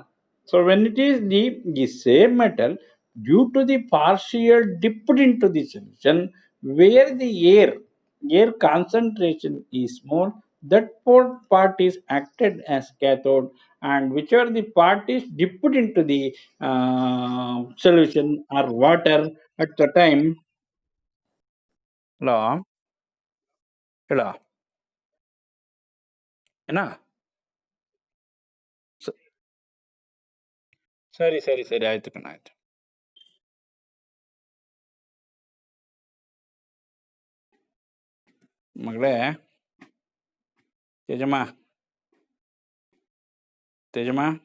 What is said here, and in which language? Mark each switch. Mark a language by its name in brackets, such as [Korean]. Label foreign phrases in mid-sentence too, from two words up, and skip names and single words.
[English] So when it is the same metal, due to the partial dipped into the solution, where the air concentration is more, that part is acted as cathode, and whichever the part is dipped into the solution or water at the time. Hello, hello, [Kannada] ಏನ ಸ- ಸರಿ ಸರಿ ಸರಿ ಆಯ್ತು ಕಣ ಆಯ್ತು. ಮಗಳೇ, ತೇಜಮ್ಮ, ತೇಜಮ್ಮ.